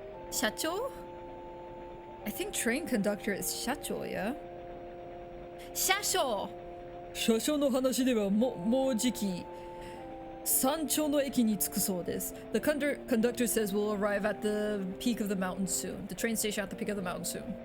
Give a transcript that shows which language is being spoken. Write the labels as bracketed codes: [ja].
[en] Shacho? I think train conductor is Shacho, yeah? [ja] Shasho! 車掌の話ではもうじき山頂の駅に着くそうです。 [en] The conductor says we'll arrive at the peak of the mountain soon. The train station at the peak of the mountain soon.